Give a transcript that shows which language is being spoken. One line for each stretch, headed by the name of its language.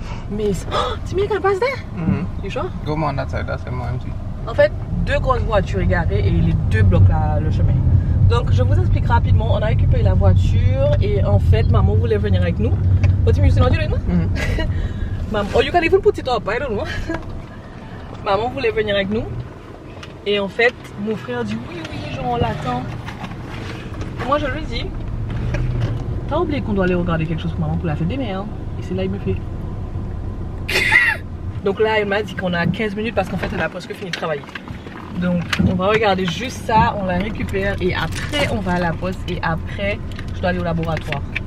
English: Mais Timmy, can pass there? You sure? Go on that side, that's empty.
French: En fait, deux grosses voitures égarées et les deux bloquent le chemin. Donc je vous explique rapidement, on a récupéré la voiture et en fait maman voulait venir avec nous.
English: What do you mean, you know? Maman, oh you can even put it up, I don't know.
French: Maman voulait venir avec nous et en fait mon frère dit oui genre on l'attend. Moi je lui dis, t'as oublié qu'on doit aller regarder quelque chose pour maman pour la fête des mères. Et c'est là il me fait. Donc là elle m'a dit qu'on a 15 minutes parce qu'en fait elle a presque fini de travailler. Donc on va regarder juste ça, on la récupère et après on va à la poste et après je dois aller au laboratoire.